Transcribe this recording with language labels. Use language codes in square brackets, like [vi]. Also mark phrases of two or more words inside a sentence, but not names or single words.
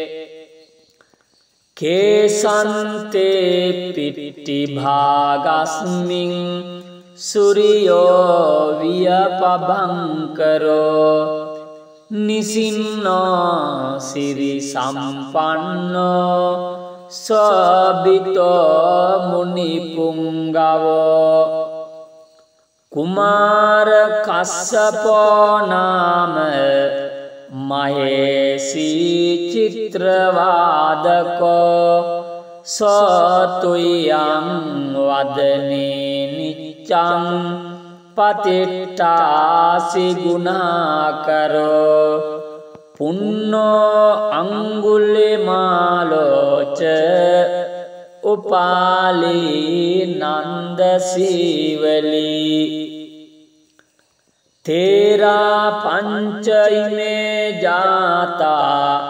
[pi] කේසන්තේ පිට්ටි භාගස්මින් සුරියෝ වියපභංකරෝ නිසින්නෝ සිරි සම්පන්නෝ සබිතෝ මුනි පුංගවෝ කුමාර කස්සපෝ නාම මහේසී චිත්‍රවාදකෝ සෝතුයං වදනේ නිච්ඡං පතිට්ඨාසි ගුණාකරෝ පුන්නෝ අංගුලිමාලෝච උපාලී නන්ද සීවලී තේරා පංචයිමේ ජාතා